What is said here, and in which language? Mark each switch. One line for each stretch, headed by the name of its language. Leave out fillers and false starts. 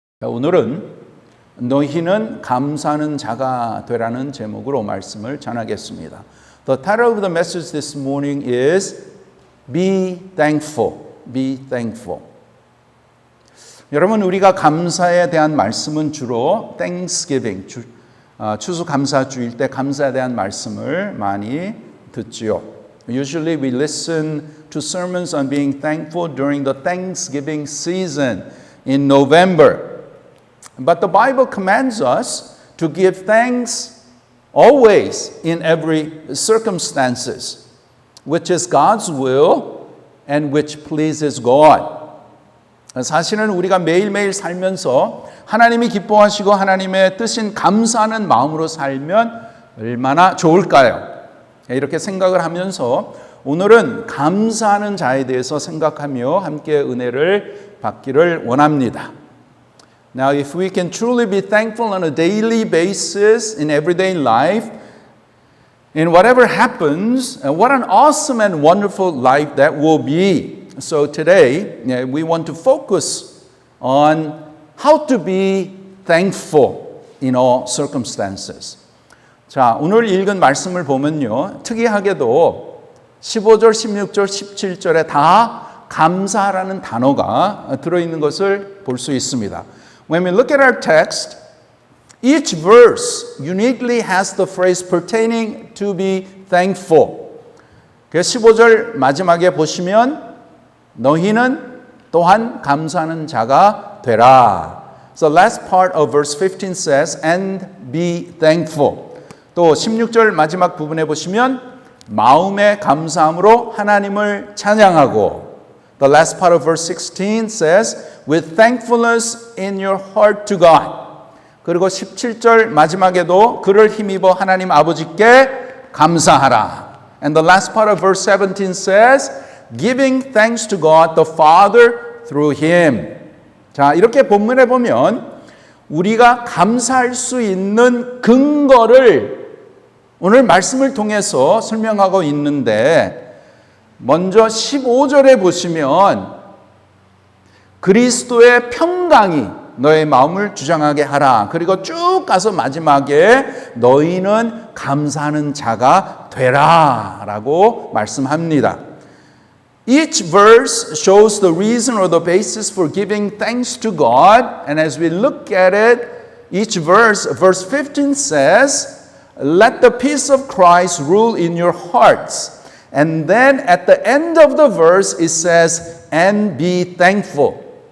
Korean: 오늘은 너희는 감사하는 자가 되라는 제목으로 말씀을 전하겠습니다.
English: The title of the message this morning is Be Thankful. Be Thankful.
Korean: 여러분, 우리가 감사에 대한 말씀은 주로 Thanksgiving, 추수감사주일 때 감사에 대한 말씀을 많이 듣지요.
English: Usually we listen to sermons on being thankful during the Thanksgiving season in November. But the Bible commands us to give thanks always in every circumstances, which is God's will and which pleases God.
Korean: 사실은 우리가 매일매일 살면서 하나님이 기뻐하시고 하나님의 뜻인 감사하는 마음으로 살면 얼마나 좋을까요? 이렇게 생각을 하면서 오늘은 감사하는 자에 대해서 생각하며 함께 은혜를 받기를 원합니다.
English: Now, if we can truly be thankful on a daily basis in everyday life, in whatever happens, what an awesome and wonderful life that will be. So today, we want to focus on how to be thankful in all circumstances.
Korean: 자, 오늘 읽은 말씀을 보면요, 특이하게도 15절, 16절, 17절에 다 감사라는 단어가 들어있는 것을 볼 수 있습니다.
English: When we look at our text, each verse uniquely has the phrase pertaining to be thankful.
Korean: 15절 마지막에 보시면 너희는 또한 감사하는 자가 되라.
English: So last part of verse 15 says, and be thankful.
Korean: 또 16절 마지막 부분에 보시면 마음의 감사함으로 하나님을 찬양하고
English: The last part of verse 16 says, with thankfulness in your heart to God.
Korean: 그리고 17절 마지막에도 그를 힘입어 하나님 아버지께 감사하라.
English: And the last part of verse 17 says, giving thanks to God the Father through Him.
Korean: 자, 이렇게 본문에 보면 우리가 감사할 수 있는 근거를 오늘 말씀을 통해서 설명하고 있는데 먼저 15절에 보시면 그리스도의 평강이 너의 마음을 주장하게 하라. 그리고 쭉 가서 마지막에 너희는 감사하는 자가 되라 라고 말씀합니다.
English: Each verse shows the reason or the basis for giving thanks to God. And as we look at it, each verse 15 says, let the peace of Christ rule in your hearts. And then at the end of the verse it says, and be thankful.